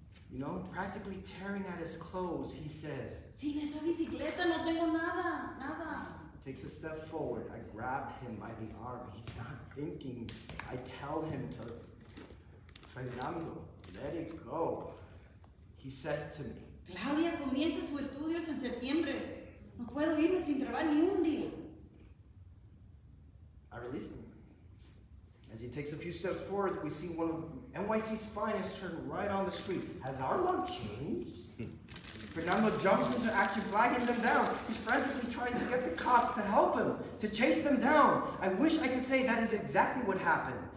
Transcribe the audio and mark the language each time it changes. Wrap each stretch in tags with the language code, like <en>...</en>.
<en>You know, practically tearing at his clothes, he says.</en> <es>Sin esa bicicleta no tengo nada.</es> <en>Takes a step forward. I grab him by the arm. He's not thinking. I tell him to, Fernando, let it go. He says to me,</en> <es>Claudia comienza sus estudios en septiembre. No puedo irme sin trabajar ni un día.</es> <en>I release him. As he takes a few steps forward, we see one of NYC's finest turn right on the street. Has our luck changed? Fernando jumps into action, flagging them down. He's frantically trying to get the cops to help him, to chase them down. I wish I could say that is exactly what happened.</en>